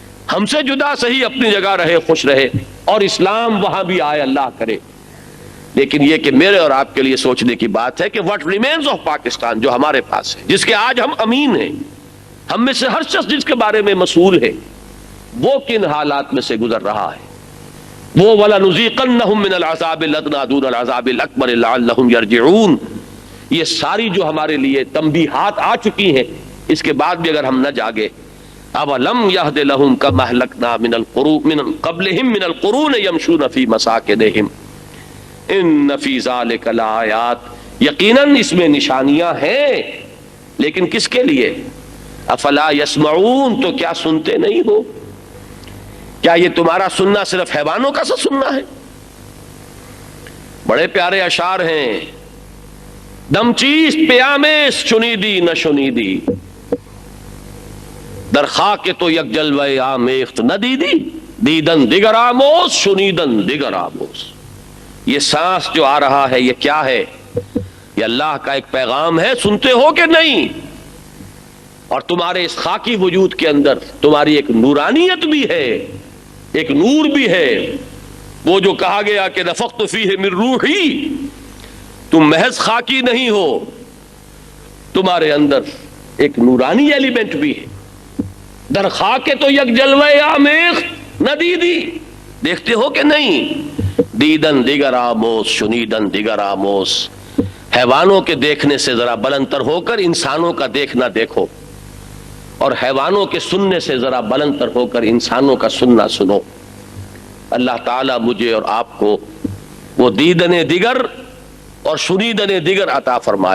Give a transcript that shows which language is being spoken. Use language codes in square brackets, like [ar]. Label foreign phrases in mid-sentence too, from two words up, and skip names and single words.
[ur] ہم سے جدا صحیح اپنی جگہ رہے، خوش رہے، اور اسلام وہاں بھی آئے، اللہ کرے. لیکن یہ کہ میرے اور آپ کے لیے سوچنے کی بات ہے کہ [en] What remains of Pakistan, [ur] جو ہمارے پاس ہے، جس کے آج ہم امین ہیں، ہم میں سے ہر شخص جس کے بارے میں مسئول ہے، وہ کن حالات میں سے گزر رہا ہے. [ar] وہ وَلَنُذِيقَنَّهُم مِّنَ الْعَذَابِ الْأَدْنَىٰ دُونَ الْعَذَابِ الْأَكْبَرِ لَعَلَّهُمْ يَرْجِعُونَ. [ur] یہ ساری جو ہمارے لیے تنبیہات آ چکی ہیں، اس کے بعد بھی اگر ہم نہ جاگے، [ar] أَوَلَمْ يَهْدِ لَهُمْ كَمَا أَهْلَكْنَا مِنَ قَبْلِهِم مِّنَ الْقُرُونِ يَمْشُونَ فِي مَسَاكِنِهِمْ إِنَّ فِي ذَلِكَ لَآيَاتٍ. [ur] یقیناً اس میں نشانیاں ہیں، لیکن کس کے لیے؟ [ar] افلا يسمعون، [ur] تو کیا سنتے نہیں ہو؟ کیا یہ تمہارا سننا صرف حیوانوں کا سا سننا ہے؟ بڑے پیارے اشعار ہیں. [fa] دم چیست پیامست شنیدی نہ شنیدی، در خاک تو یک جلوہ آمیخت نہ دیدی، دیدن دیگر آموز شنیدن دیگر آموز. [ur] یہ سانس جو آ رہا ہے، یہ کیا ہے؟ یہ اللہ کا ایک پیغام ہے، سنتے ہو کہ نہیں؟ اور تمہارے اس خاکی وجود کے اندر تمہاری ایک نورانیت بھی ہے، ایک نور بھی ہے. وہ جو کہا گیا کہ [ar] نفخت فیہ من روحی، [ur] تم محض خاکی نہیں ہو، تمہارے اندر ایک نورانی ایلیمنٹ بھی ہے. [fa] در خاک تو یک جلوہ آمیخت نہ دیدی، [ur] دیکھتے ہو کہ نہیں؟ [fa] دیدن دیگر آموز شنیدن دیگر آموز. [ur] حیوانوں کے دیکھنے سے ذرا بلندتر ہو کر انسانوں کا دیکھنا دیکھو، اور حیوانوں کے سننے سے ذرا بلندتر ہو کر انسانوں کا سننا سنو. اللہ تعالیٰ مجھے اور آپ کو وہ [fa] دیدن دیگر [ur] اور [fa] شنیدن دیگر [ur] عطا فرمائے.